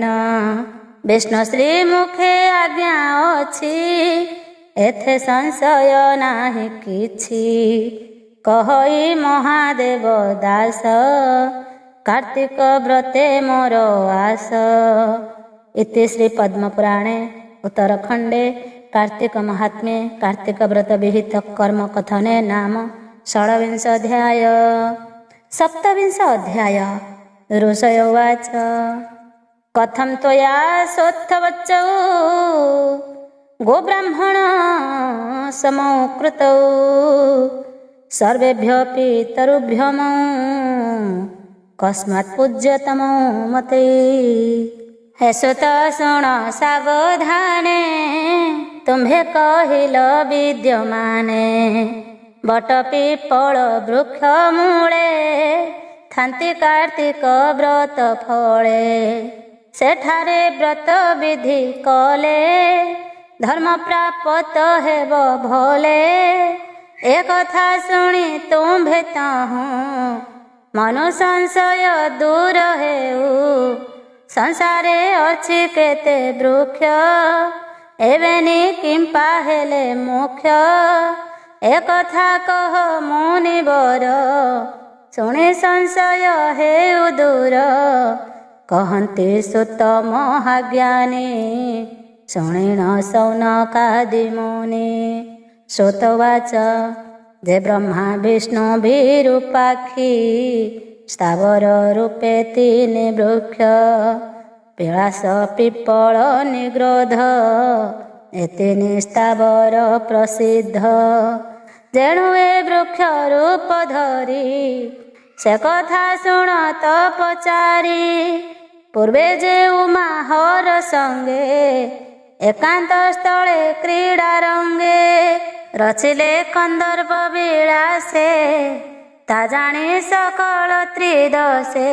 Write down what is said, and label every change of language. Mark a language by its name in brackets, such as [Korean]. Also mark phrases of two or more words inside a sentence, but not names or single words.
[Odia] ବିଷ୍ଣୁ ଶ୍ରୀ ମୁଖେ ଆଜ୍ଞା ଅଛି ଏଥେ ସଂଶୟ ନାହିଁ କିଛି। କହଇ ମହାଦେବ ଦାସ କାର୍ତ୍ତିକ ବ୍ରତେ ମୋର ଆସ। [Sanskrit] ଇତି ଶ୍ରୀ ପଦ୍ମପୁରାଣେ ଉତ୍ତରଖଣ୍ଡେ कार्तिक महात्म्ये कार्तिक व्रत विहित कर्म कथने नाम षड्विंश अध्याय। सप्तविंश अध्याय। ऋषय उवाच कथं त्वया सोत्थवच्चौ गोब्राह्मण समौ कृतौ सर्वेभ्योऽपि तरुभ्यमौ कस्मात् पूज्यतमौ मते। [Odia] ହେ ସୁତ ଶୁଣ ସାବଧାନେ ତୁମ୍ଭେ କହିଲ ବିଦ୍ୟମାନେ। ବଟ ପିପଳ ବୃକ୍ଷ ମୂଳେ ଥାନ୍ତି କାର୍ତ୍ତିକ ବ୍ରତ ଫଳେ। ସେଠାରେ ବ୍ରତ ବିଧି କଲେ ଧର୍ମ ପ୍ରାପ୍ତ ହେବ ଭଲେ। ଏ କଥା ଶୁଣି ତୁମ୍ଭେ ତହୁଁ ମନୁ ସଂଶୟ ଦୂର ହେଉ। ସଂସାରେ ଅଛି କେତେ ବୃକ୍ଷ ଏବେନି କିମ୍ପା ହେଲେ ମୁଖ୍ୟ। ଏ କଥା କହ ମୁନିବର ଶୁଣି ସଂଶୟ ହେଉ ଦୂର। କହନ୍ତି ସୁତ ମହାଜ୍ଞାନୀ ଶୁଣିଣ ଶୌନକାଦି ମୁନି। ଶ୍ରୁତବାଚ ଯେ ବ୍ରହ୍ମା ବିଷ୍ଣୁ ବିରୂପାକ୍ଷୀ ସ୍ଥାବର ରୂପେ ତିନି ବୃକ୍ଷ। ପଳାଶ ପିପଳ ନିଗ୍ରୋଧ ଏତିନି ସ୍ଥାବର ପ୍ରସିଦ୍ଧ। ଯେଣୁ ଏ ବୃକ୍ଷ ରୂପ ଧରି ସେ କଥା ଶୁଣ ତ ପଚାରି। ପୂର୍ବେ ଯେ ଉମାହର ସଙ୍ଗେ ଏକାନ୍ତ ସ୍ଥଳେ କ୍ରୀଡ଼ା ରଙ୍ଗେ ରଚିଲେ କନ୍ଦର୍ପ ବିଳାସେ ତା ଜାଣି ସକଳ ତ୍ରିଦଶେ।